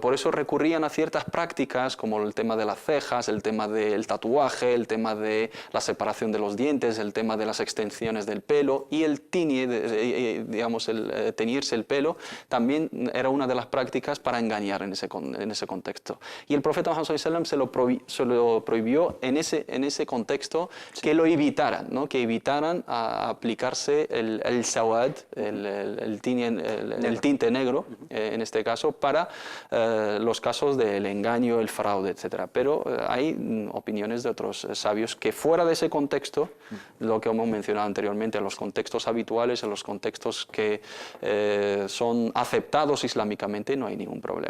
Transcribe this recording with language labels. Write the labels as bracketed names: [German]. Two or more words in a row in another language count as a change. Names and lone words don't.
[Spanish] Por eso recurrían a ciertas prácticas como el tema de las cejas, el tema del tatuaje, el tema de la separación de los dientes, el tema de las extensiones del pelo, y el digamos, el teñirse el pelo también era una de las prácticas para engañar en ese contexto. Y el profeta Muhammad [Arabic] صلى الله عليه وسلم [Spanish] se lo prohibió en ese contexto, que lo evitaran, ¿no? Que evitaran a aplicarse el sawad, el tinte negro, en este caso, para los casos del engaño, el fraude, etcétera. Pero hay opiniones de otros sabios que fuera de ese contexto, lo que hemos mencionado anteriormente, en los contextos habituales, en los contextos que son aceptados islámicamente, no hay ningún problema.